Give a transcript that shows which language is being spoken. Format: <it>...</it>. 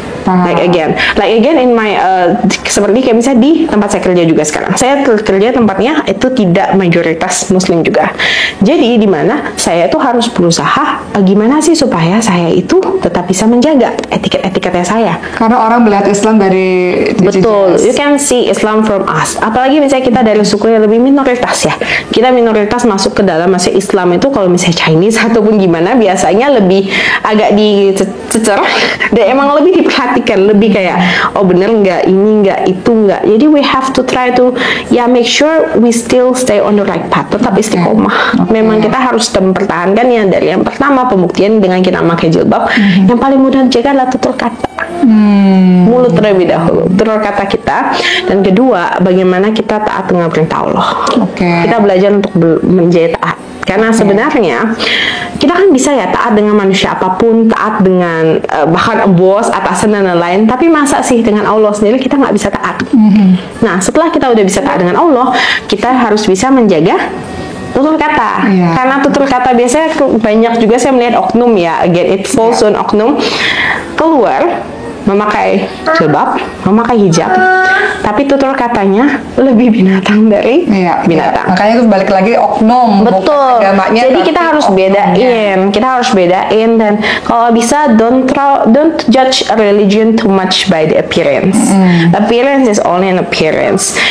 <en>Like again in my</en> <id>seperti kayak misalnya di tempat saya kerja juga sekarang. Saya kerja tempatnya itu tidak mayoritas muslim juga. Jadi di mana saya itu harus berusaha gimana sih supaya saya itu tetap bisa menjaga etiket-etiketnya saya. Karena orang melihat Islam dari Betul,</id> <en>you can see Islam from us.</en> <id>Apalagi misalnya kita dari suku yang lebih minoritas ya. Kita minoritas masuk ke dalam masuk Islam itu kalau misalnya Chinese ataupun gimana biasanya lebih agak dicecer dan emang lebih diperhatikan, lebih kayak oh bener nggak, ini nggak, itu nggak. Jadi</id> <en>we have to try to make sure we still stay on the right path,</en> <id>tetap istiqomah. Memang kita harus mempertahankan yang dari yang pertama pembuktian dengan kita memakai jilbab. Yang paling mudah dijaga adalah tutur kata. Mulut terlebih dahulu, tutur kata kita, dan kedua bagaimana kita taat dengan perintah Allah. Kita belajar untuk menjadi taat. Karena sebenarnya kita kan bisa ya taat dengan manusia apapun, taat dengan bahkan bos, atasan dan lain-lain. Tapi masa sih dengan Allah sendiri kita nggak bisa taat? Nah setelah kita udah bisa taat dengan Allah, kita harus bisa menjaga tutur kata. Karena tutur kata biasanya banyak juga saya melihat oknum ya,</id> <en>again it falls on</en> <id>oknum, keluar memakai jilbab, memakai hijab, tapi tutur katanya lebih binatang dari binatang. Makanya itu balik lagi oknum. Betul. Jadi kita harus bedain, dan kalau bisa</id> <en>don't judge a religion too much by the appearance. Appearance is only an appearance.</en>